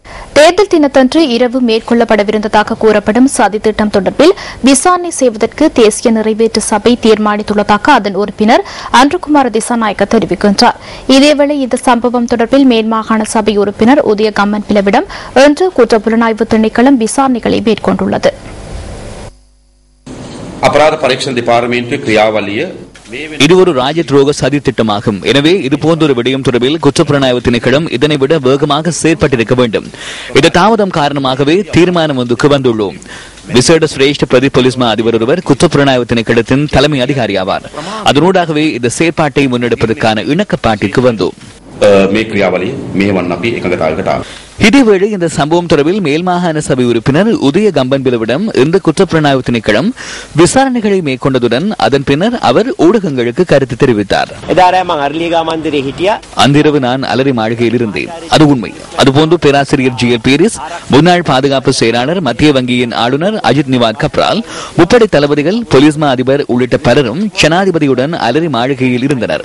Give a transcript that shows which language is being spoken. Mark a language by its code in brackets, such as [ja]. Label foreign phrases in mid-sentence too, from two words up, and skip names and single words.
[ta] தேர்தல் தினத்தன்று இரவு மேற்கொள்ளப்படவிருந்ததாக கூறப்படும் சதித்திட்டம் தொடர்பில் விசாரணை செய்வதற்கு தேசிய நிறைவேற்று சபை தீர்மானித்துள்ளதாக அதன் உறுப்பினர் அன்றுகுமார் திசாநாயக்க தெரிவிக்கின்றார். இதேவேளை இந்த சம்பவம் தொடர்பில் மேல்மாகாண சபை உறுப்பினர் உதய கம்மன்பிலவிடம் இன்று குற்றப்புலனாய்வு திணைக்களம் விசாரணைகளை மேற்கொண்டுள்ளது. [si] අපරාධ පරීක්ෂණ දෙපාර්තමේන්තුවේ ක්‍රියාවලිය [ta] இது ஒரு ராஜத்ரோக சதி திட்டமாகும். எனவே இதுபோன்ற ஒரு விடயம் தொடர்பில் குற்றப்புலனாய்வு திணைக்களம் இதனை விட வேகமாக செயற்பட்டிருக்க வேண்டும். இந்த தாமதம் காரணமாகவே தீர்மானம் ஒன்றுக்கு வந்துள்ளோம். விசேட சிரேஷ்ட பிரதி போலீஸ் மா அதிபர் ஒருவர் குற்றப்புலனாய்வு திணைக்களத்தின் தலைமை அதிகாரி ஆவார். அதனூடாகவே இந்த செயற்பாட்டை முன்னெடுப்பதற்கான இணக்கப்பாட்டிற்கு வந்தோம். [si] මේ ක්‍රියාවලිය මෙහෙවන්න අපි එකඟතාවයකට ආවා. [ta] இதேவேளை இந்த சம்பவம் தொடர்பில் மேல்மாகாண சபை உறுப்பினர் உதய கம்பன்பிலவிடம் இந்த குற்றப்புலனாய்வு திணைக்களம் விசாரணைகளை மேற்கொண்டதுடன் அதன் பின்னர் அவர் ஊடகங்களுக்கு கருத்து தெரிவித்தார். அன்றிரவு நான் அலரி மாளிகையில் இருந்தேன். அது உண்மை. அதுபோன்று பேராசிரியர் ஜிஎல் பீரிஸ், முன்னாள் பாதுகாப்பு செயலாளர், மத்திய வங்கியின் ஆளுநர் அஜித் நிவாத் கப்ரால், முப்படை தளபதிகள், போலீஸ் மா அதிபர் உள்ளிட்ட பலரும் ஜனாதிபதியுடன் அலரி மாளிகையில் இருந்தனர்.